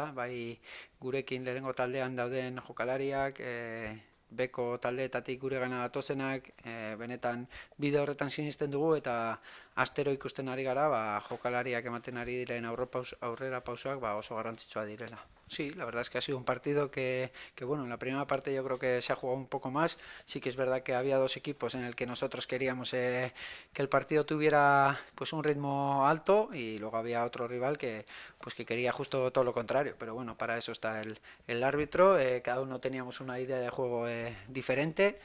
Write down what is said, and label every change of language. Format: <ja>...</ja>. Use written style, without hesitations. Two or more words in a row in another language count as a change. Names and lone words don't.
<eu>Bai gurekin lehenengo taldean dauden jokalariak, beko taldeetatik gure gana datozenak, benetan bide horretan sinisten dugu eta astero ikusten ari gara, jokalariak ematen ari diren aurrera pausoak oso garrantzitsua direla.</eu> <es>Sí, la verdad es que ha sido un partido que bueno, en la primera parte yo creo que se ha jugado un poco más. Sí que es verdad que había dos equipos en el que nosotros queríamos que el partido tuviera pues un ritmo alto y luego había otro rival que quería justo todo lo contrario. Pero bueno, para eso está el árbitro. Cada uno teníamos una idea de juego diferente.</es>